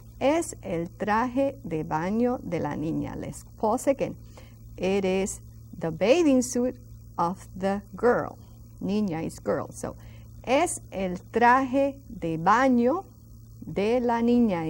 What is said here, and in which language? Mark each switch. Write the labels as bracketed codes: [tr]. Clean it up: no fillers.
[es] Es el traje de baño de la niña. [en] Let's pause again. It is the bathing suit of the girl. Niña is girl. [es] So, es el traje de baño de la niña.